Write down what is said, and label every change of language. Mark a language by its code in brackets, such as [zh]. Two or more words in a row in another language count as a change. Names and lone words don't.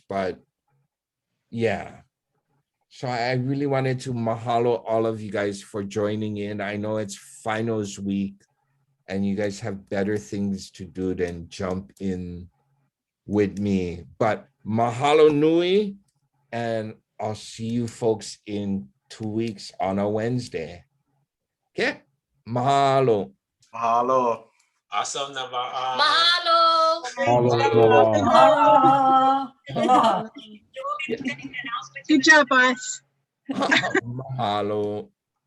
[en] But yeah, so I really wanted to mahalo all of you guys for joining in. I know it's finals week and you guys have better things to do than jump in with me, but [haw] mahalo nui, [en] and I'll see you folks in 2 weeks on a Wednesday. Okay, mahalo. Mahalo. [tl] Asam na ba? [en] Mahalo. Good job, boss. Mahalo.